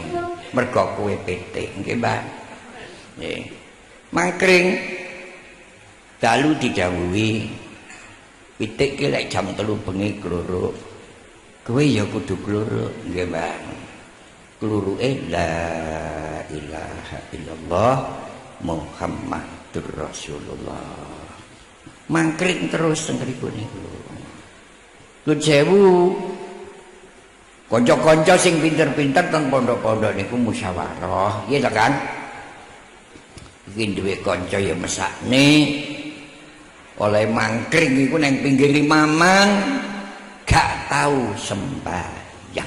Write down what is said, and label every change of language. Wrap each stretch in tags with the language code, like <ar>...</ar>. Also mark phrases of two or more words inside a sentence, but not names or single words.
<jv>Mergo kowe pitik, nggih, Mbah. Nggih. Mangkring dalu didhawuhi pitik ki lek jam 3 bengi kluruk. Kowe ya kudu kluruk, nggih, Mbah.</jv> <ar>Kluruke لا إله إلا الله محمد رسول الله.</ar> <jv>Mangkring terus teng mriku niku. Nuwun sewu. Kanca-kanca sing pinter-pinter teng pondok-pondok niku musyawarah, iya ta kan? Iki duwe kanca ya mesakne oleh mangkring iku nang pinggir Mamang gak tahu sembahyang.</jv>